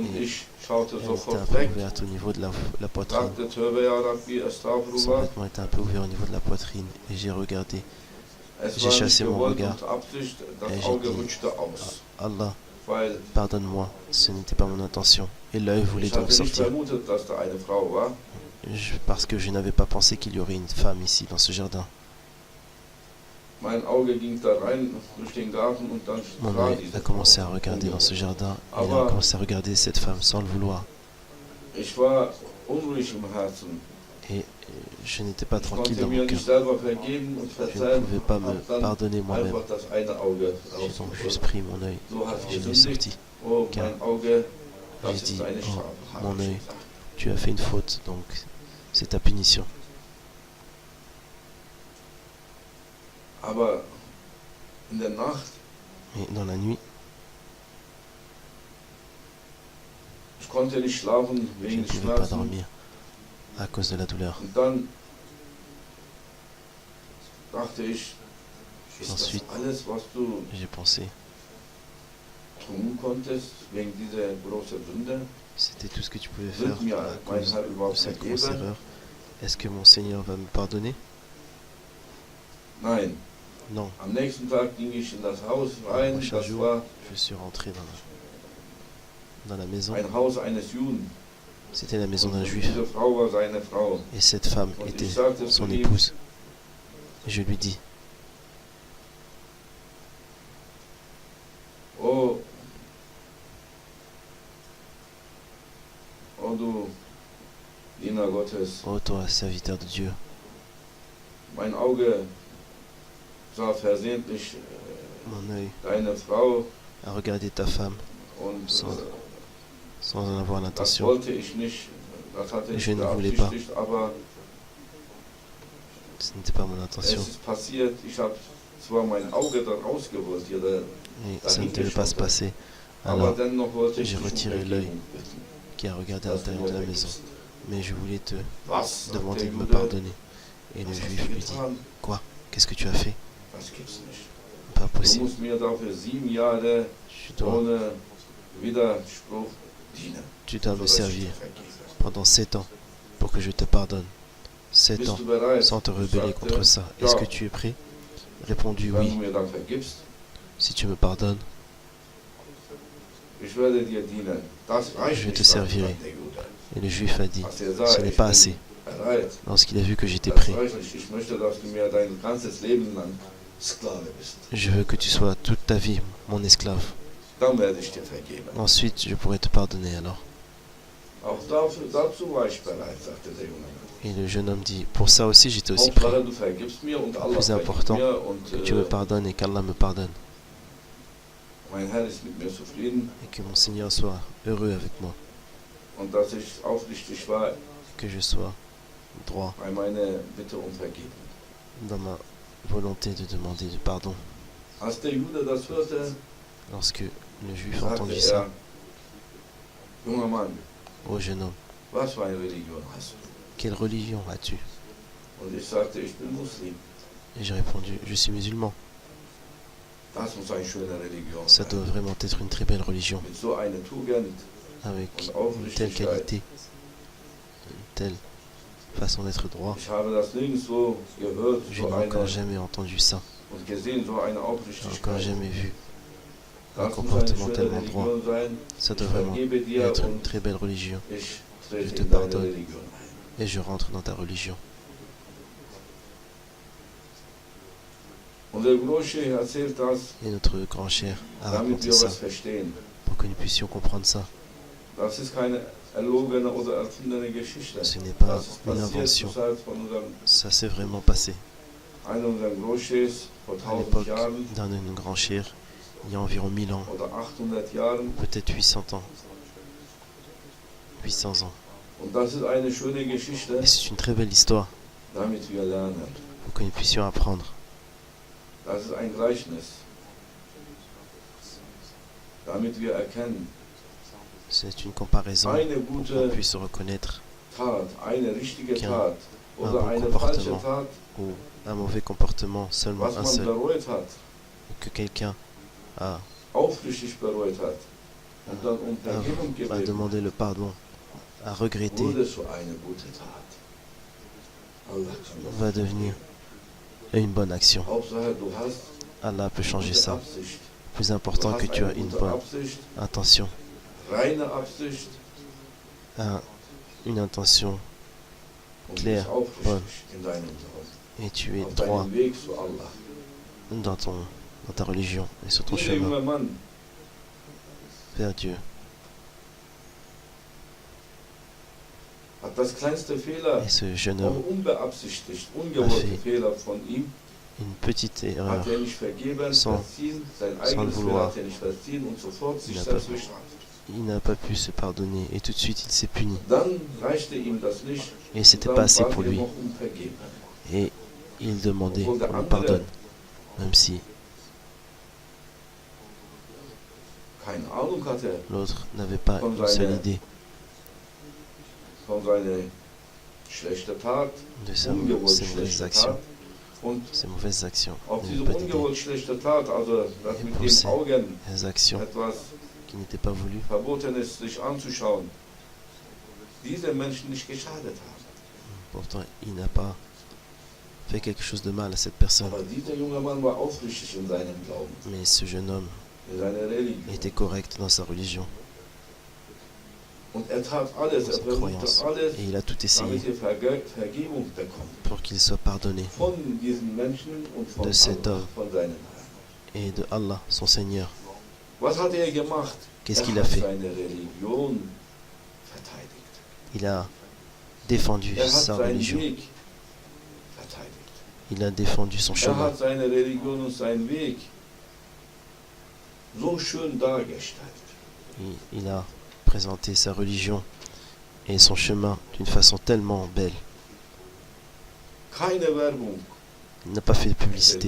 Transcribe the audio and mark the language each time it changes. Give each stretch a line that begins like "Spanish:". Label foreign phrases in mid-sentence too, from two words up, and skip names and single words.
French: Et
German: ich schaute
French: Elle était un
German: sofort
French: peu
German: weg,
French: ouverte au niveau de la poitrine.
German: sagte Töbe
Arabic: ya Rabbi,
French: Son Astaghfirullah. vêtement était un peu ouvert au niveau de la poitrine et j'ai regardé.
German: Es
French: J'ai
German: war nicht
French: chassé mon
German: gewollt
French: regard.
German: und Absicht, das
French: Et j'ai
German: Auge
French: dit,
German: rutschte aus.
French: Allah,
German: Weil
French: pardonne-moi, ce n'était pas mon intention. Et l'œil voulait
German: ich
French: donc
German: hatte nicht
French: sortir.
German: vermutet, dass da eine Frau war.
French: Parce que je n'avais pas pensé qu'il y aurait une femme ici dans ce jardin.
German: Mein Auge ging da rein durch den Garten und dann
French: Mon
German: sah
French: œil
German: diese
French: a commencé à
German: Frau.
French: regarder dans ce jardin et il a commencé à regarder cette femme sans le vouloir.
German: Ich war unruhig im Herzen.
French: Et je n'étais pas
German: Ich
French: tranquille
German: konnte
French: dans
German: mir
French: mon cœur.
German: nicht selber vergeben und
French: Je ne
German: verzeihen.
French: pouvais pas me
German: Hab dann
French: pardonner moi-même.
German: einfach das eine Auge
French: J'ai donc juste
German: rausgeholt.
French: pris mon œil
German: So hat
French: et je l'ai
German: gesündigt.
French: sorti.
German: Oh,
French: Car
German: mein Auge, das
French: j'ai
German: ist
French: dit,
German: deine
French: oh,
German: Strafe. hab
French: mon
German: ich
French: œil.
German: gesagt.
French: Tu as fait une faute, donc c'est ta punition.
German: Aber in der Nacht,
French: Et dans la nuit,
German: ich konnte nicht schlafen
French: je
German: wegen
French: ne
German: des
French: pouvais pas
German: Schmerzen.
French: dormir à cause de la douleur.
German: Und dann dachte ich, ist das
French: Ensuite,
German: alles, was du
French: j'ai pensé,
German: tun konntest wegen dieser großen Sünde?
French: c'était tout ce que tu pouvais faire
German: Wird mir
French: à
German: mein
French: cause
German: Herr
French: de
German: überhaupt
French: cette grosse
German: vergeben?
French: erreur. Est-ce que mon Seigneur va me pardonner?
German: Nein.
French: Non.
German: Am nächsten Tag ging ich in das Haus rein.
French: Prochain
German: Das
French: jour,
German: war
French: je suis rentré dans la maison.
German: ein Haus eines Juden.
French: C'était la maison d'un
German: Und
French: juif.
German: diese Frau war seine Frau.
French: Et cette femme
German: Und
French: était
German: ich sagte zu
French: son
German: ihm,
French: épouse. Et je lui dis,
German: oh du Diener Gottes,
French: ô toi, serviteur de Dieu,
German: mein Auge sah versehentlich
French: mon œil
German: deine Frau
French: a regardé ta femme
German: und
French: sans en avoir
German: das
French: l'intention.
German: wollte ich nicht, das hatte ich
French: Je ne voulais pas.
German: beabsichtigt, aber
French: Ce n'était pas mon
German: es
French: intention.
German: ist passiert, ich habe zwar mein Auge da rausgeholt, hier,
French: Et ça ne devait pas se passer.
German: aber
French: Alors,
German: dennoch wollte ich
French: j'ai
German: dich um
French: retiré
German: Vergebung
French: l'œil
German: bitten,
French: qui a regardé à
German: dass du
French: l'intérieur
German: mir
French: de la maison.
German: vergibst.
French: Mais je voulais te
German: Was?
French: demander
German: Sagt
French: de
German: der
French: me
German: Jude,
French: pardonner. Et le
German: was hast
French: juif
German: du
French: lui dit,
German: getan?
French: quoi? Qu'est-ce que tu as fait?
German: Das gibt's nicht.
French: Pas
German: Du
French: possible.
German: musst mir dafür 7 Jahre
French: Tu dois
German: ohne Widerspruch dienen.
French: me
German: sodass ich
French: servir
German: dir vergebe.
French: pendant 7 ans pour que je te pardonne. 7
German: Bist
French: ans
German: du bereit?
French: sans te rebeller
German: Sagte,
French: contre ça.
German: ja.
French: Est-ce que tu es prêt? Répondu
German: Wenn du
French: oui.
German: mir dann vergibst,
French: Si tu me pardonnes,
German: ich werde dir dienen. Das reicht
French: Je te
German: nicht,
French: servirai.
German: sagt der Jude.
French: et le juif a dit,
German: Als er sah,
French: ce n'est
German: ich
French: pas
German: bin
French: assez.
German: bereit,
French: Lorsqu'il a vu que j'étais
German: das
French: prêt,
German: reicht nicht. Ich möchte, dass du mir dein ganzes Leben lang Sklave bist.
French: je veux que tu sois toute ta vie mon esclave.
German: Dann werde ich dir vergeben.
French: Ensuite, je pourrai te pardonner alors.
German: Auch dazu war ich bereit, sagte der junge Mann.
French: Et le jeune homme dit, pour ça aussi j'étais aussi prêt.
German: Hauptsache, du vergibst mir und Allah
French: Plus
German: vergibt
French: important,
German: mir und
French: Que tu me pardonnes et qu'Allah me pardonne.
German: mein Herr ist mit mir zufrieden
French: Et que mon Seigneur soit heureux avec moi.
German: und dass ich aufrichtig war
French: Que je sois droit
German: bei meiner Bitte um Vergebung.
French: dans ma volonté de demander du pardon.
German: Als der Jude das hörte,
French: Lorsque le juif a
German: sagte
French: entendu ça,
German: junger Mann,
French: ô jeune homme,
German: was für eine Religion hast du?
French: quelle religion as-tu?
German: Und ich sagte, ich bin Muslim.
French: Et j'ai répondu, je suis musulman.
German: Das muss eine schöne Religion
French: Ça
German: sein.
French: doit vraiment être une très belle religion,
German: Mit so einer Tugend
French: avec
German: und
French: une telle
German: Aufrichtigkeit.
French: qualité, une telle façon d'être droit.
German: Ich habe das nirgendwo gehört,
French: Je
German: so
French: n'ai encore
German: eine,
French: jamais entendu ça,
German: und gesehen, so eine
French: encore
German: Aufrichtigkeit.
French: jamais vu un
German: Das muss eine
French: comportement
German: schöne
French: tellement droit.
German: Religion sein.
French: Ça
German: Ich
French: doit vraiment
German: vergebe dir
French: être une
German: und
French: très belle religion,
German: ich
French: Je
German: trete
French: te
German: in deine
French: pardonne.
German: Religion ein.
French: et je rentre dans ta religion.
German: Und der Grosche erzählt das,
French: Et notre grand cher a
German: damit
French: raconté
German: wir
French: ça
German: was verstehen.
French: pour que nous puissions comprendre ça.
German: Das ist keine erlogene oder erfundene Geschichte.
French: Ce n'est pas
German: Das ist
French: une
German: passiert
French: invention,
German: zur Zeit von unserem,
French: ça s'est vraiment passé.
German: einem unserer Grosches vor
French: À
German: 1000
French: l'époque
German: Jahren
French: d'un de nos grands chers, il y a environ 1000 ans,
German: oder 800 Jahren.
French: peut-être 800 ans. 800 ans.
German: Und das ist eine schöne Geschichte,
French: Et c'est une très belle histoire
German: damit wir lernen.
French: pour que nous puissions apprendre.
German: Das ist ein Gleichnis, damit wir erkennen,
French: C'est une comparaison
German: eine
French: pour qu'on
German: gute
French: puisse reconnaître
German: Tat, eine richtige
French: Qu'un-
German: Tat oder
French: bon
German: eine
French: comportement.
German: falsche Tat,
French: ou un mauvais comportement, seulement
German: was
French: un
German: man
French: seul,
German: bereut hat,
French: que quelqu'un a
German: aufrichtig bereut hat und dann um Vergebung
French: a
German: gebeten,
French: demandé le pardon, a regretté,
German: wurde so eine gute Tat. Allah kann das
French: va devenir une bonne action.
German: Hauptsache, du hast
French: Allah peut changer
German: gute
French: ça.
German: Absicht.
French: Plus
German: Du
French: important que
German: hast
French: tu
German: eine
French: as une
German: gute
French: bonne
German: Absicht,
French: intention,
German: reine Absicht
French: une intention
German: und
French: Claire,
German: bist aufrichtig
French: bonne.
German: in deinem Glauben.
French: et tu es
German: Auf
French: droit
German: deinem Weg zu Allah.
French: dans ta religion et sur ton
German: Dieser
French: chemin
German: junge Mann
French: vers Dieu.
German: hat das kleinste Fehler,
French: Et ce jeune
German: auch
French: homme,
German: unbeabsichtigt, ungewollte
French: Parfait.
German: Fehler von ihm,
French: une petite erreur,
German: hat er nicht vergeben,
French: Sans-
German: verziehen, sein
French: sans
German: eigenes
French: le
German: Fehler
French: vouloir.
German: hat er nicht verziehen und sofort sich
French: Il n'a
German: selbst
French: pas-
German: bestraft.
French: il n'a pas pu se pardonner et tout de suite il s'est puni.
German: Dann reichte ihm das nicht,
French: Et c'était
German: dann
French: pas assez
German: bat
French: pour
German: er
French: lui.
German: noch um Vergeben.
French: Et il demandait
German: Obwohl der
French: qu'on le
German: andere
French: pardonne, même si
German: keine Ahnung hatte
French: l'autre n'avait pas Comme une seule
German: seine-
French: idée
German: von seiner schlechten Tat,
French: de ses
German: ungewollt
French: mauvaises
German: schlechte
French: actions.
German: Tat. Und
French: Ses mauvaises actions,
German: auf
French: il
German: diese
French: n'avait pas d'idée.
German: ungewollt schlechte Tat, also das
French: Et
German: mit
French: pour
German: den
French: ces-
German: Augen
French: Les actions
German: etwas
French: qui n'étaient pas voulues,
German: Verbotenes sich anzuschauen, diese Menschen nicht geschadet haben.
French: pourtant il n'a pas fait quelque chose de mal à cette personne.
German: Aber dieser junge Mann war aufrichtig in seinem Glauben,
French: Mais ce jeune homme
German: in seiner Religion.
French: était correct dans sa religion,
German: Und er tat alles,
French: dans
German: er
French: sa croyance.
German: versuchte alles,
French: Et il a tout essayé
German: damit er Vergebung bekommt.
French: pour qu'il soit pardonné
German: Von diesen Menschen und von
French: De cet
German: Allah,
French: homme.
German: von seinem Herrn.
French: et de Allah, son Seigneur.
German: Was hat er gemacht?
French: Qu'est-ce qu'il
German: Er
French: a
German: hat
French: fait?
German: seine Religion verteidigt.
French: Il a défendu
German: Er hat
French: sa
German: seinen
French: religion,
German: Weg verteidigt.
French: il a défendu son
German: Er
French: chemin.
German: hat seine Religion und seinen Weg so schön dargestellt.
French: Il a présenté sa religion et son chemin d'une façon tellement belle.
German: Keine Werbung.
French: Il n'a pas fait de
German: Hätte
French: publicité,